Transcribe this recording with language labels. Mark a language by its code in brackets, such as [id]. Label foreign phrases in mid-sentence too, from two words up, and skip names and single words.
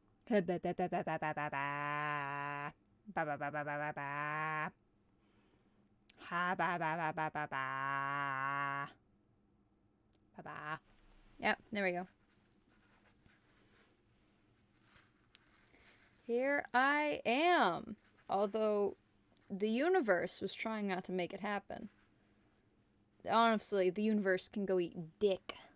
[en] Ba ba ba ba ba ba ba ba ba. Ba ba ba ba ba ba ba. Ha ba ba ba ba ba ba. Ba ba. Yep, there we go. Here I am. Although the universe was trying not to make it happen. Honestly, the universe can go eat dick.